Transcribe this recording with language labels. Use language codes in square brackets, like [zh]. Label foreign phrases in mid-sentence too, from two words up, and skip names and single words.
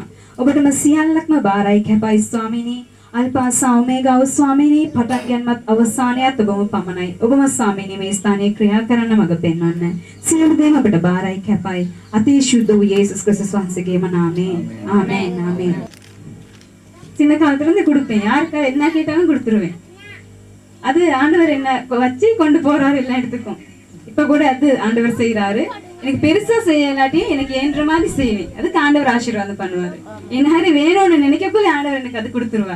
[si] ඔබටම සියල්ලක්ම බාරයි කැපයි ස්වාමීනි. අල්පා ඔමේගා ස්වාමීනි පටන් ගැනීමත් අවසානයත් ඔබම පමණයි. ඔබම ස්වාමීනි මේ ස්ථානයේ ක්‍රියා කරන්න මඟ පෙන්වන්න. සියලු දේ අපට බාරයි කැපයි. අතිශුද්ධ වූ යේසුස් ක්‍රිස්තුස් වහන්සේගේම නාමයෙන්. ආමේන් ආමේன். [ta] சின்ன காலத்துல இருந்து கொடுப்பேன். யாருக்கு என்ன கேட்டாலும் கொடுத்துருவேன். அது ஆண்டவர் என்ன வச்சு கொண்டு போறாரு எல்லா இடத்துக்கும். இப்ப கூட அது ஆண்டவர் செய்யறாரு. எனக்கு பெருசா செய்யலாட்டியும் எனக்கு ஏன்ற மாதிரி செய்வேன். அதுக்கு ஆண்டவர் ஆசீர்வாதம் பண்ணுவாரு. என்ன வேணும்னு நினைக்கக்குள்ள ஆண்டவர் எனக்கு அது கொடுத்துருவாரு.